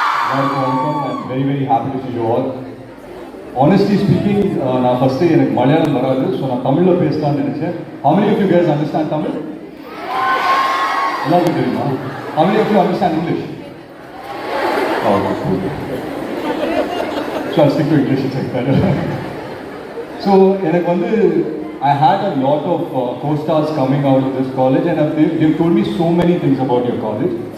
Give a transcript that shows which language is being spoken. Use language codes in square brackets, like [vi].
[en] Welcome and very happy to see you all. Honestly speaking, [ta] நான் first எனக்கு மலையாளம் வராது, so நான் தமிழில் பேசலாம்னு நினைச்சேன். [en] How many of you guys understand Tamil? [ta] எல்லாருக்கும் தெரியுமா? [en] How many of you understand English? Oh, that's cool. So I'll stick to English, it's like better. So [ta] எனக்கு வந்து [en] I had a lot of co-stars coming out of this college, and they've told me so many things about your college.